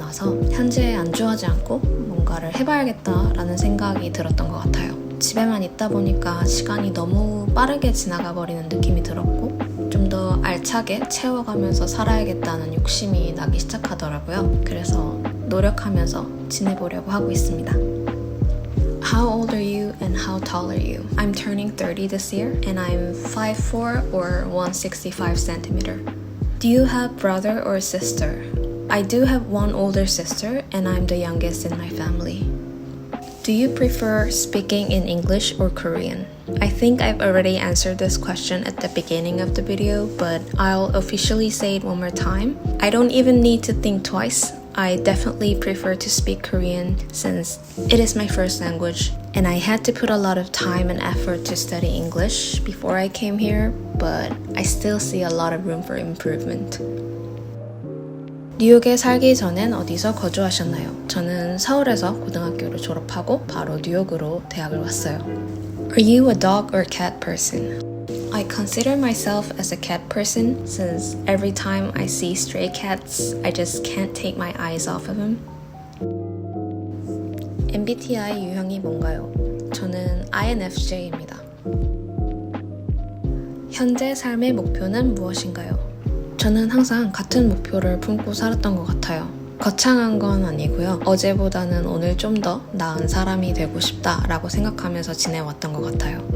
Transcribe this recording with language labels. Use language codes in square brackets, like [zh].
[ko] 나서 현재에 안주하지 않고 뭔가를 해봐야겠다라는 생각이 들었던 것 같아요. 집에만 있다 보니까 시간이 너무 빠르게 지나가 버리는 느낌이 들었고 좀 더 알차게 채워가면서 살아야겠다는 욕심이 나기 시작하더라고요. 그래서 노력하면서 지내보려고 하고 있습니다. [en] How old are you and how tall are you? I'm turning 30 this year and I'm 5'4" or 165 centimeter. Do you have brother or sister? I do have one older sister and I'm the youngest in my family. Do you prefer speaking in English or Korean? I think I've already answered this question at the beginning of the video, but I'll officially say it one more time. I don't even need to think twice. I definitely prefer to speak Korean since it is my first language, and I had to put a lot of time and effort to study English before I came here, but I still see a lot of room for improvement. [ko] 뉴욕에 살기 전엔 어디서 거주하셨나요? 저는 서울에서 고등학교를 졸업하고 바로 뉴욕으로 대학을 왔어요. [en] Are you a dog or cat person? I consider myself as a cat person since every time I see stray cats, I just can't take my eyes off of them. [ko] MBTI 유형이 뭔가요? 저는 INFJ입니다. 현재 삶의 목표는 무엇인가요? 저는 항상 같은 목표를 품고 살았던 것 같아요. 거창한 건 아니고요. 어제보다는 오늘 좀 더 나은 사람이 되고 싶다라고 생각하면서 지내왔던 것 같아요.